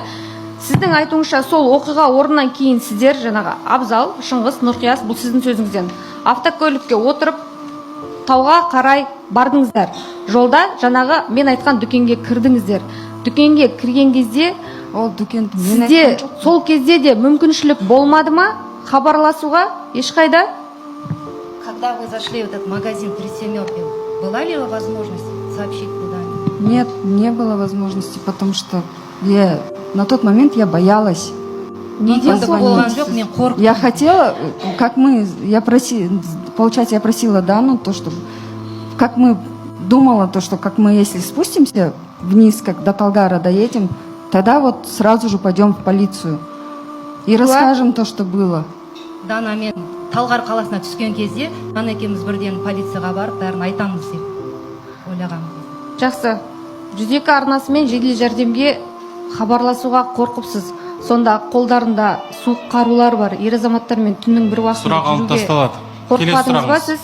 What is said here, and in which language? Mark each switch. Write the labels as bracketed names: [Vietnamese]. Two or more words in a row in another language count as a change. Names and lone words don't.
[Kazakh] Сіздің айтуыңызша сол оқиға орнынан кейін сіздер жаңағы Абзал, Шыңғыс, Нұрқияс, бұл сіздің сөзіңізден автокөлікке отырып тауға қарай бардыңыздар. Жолда жаңағы мен айтқан дүкенге кірдіңіздер. Дүкенге кірген кезде ол дүкен сізде сол кезде де мүмкіншілік болмады ма хабарласуға ешқайда? [Russian] Когда вы зашли в этот магазин при Семёрке, была ли возможность сообщить куда-нибудь? Нет, не было возможности, потому что на тот момент я боялась. Я хотела, получается, я просила Дану, то, что, как мы думала, то, что как мы, если спустимся вниз, как до Талгара доедем, тогда вот сразу же пойдем в полицию и расскажем то, что было. [Kazakh] Дана, мен Талғар қаласына түскен кезде, Дана екеуміз бірден полицияға барып, бәрін айтамыз деп ойлағанбыз. Жақсы. 102 арнасымен жедел жәрдемге хабарласуға қорқыпсыз. Сонда қолдарында суық қарулар бар. Ер азаматтармен түннің бір уақытында жүруге қорқпадыңыз ба сіз?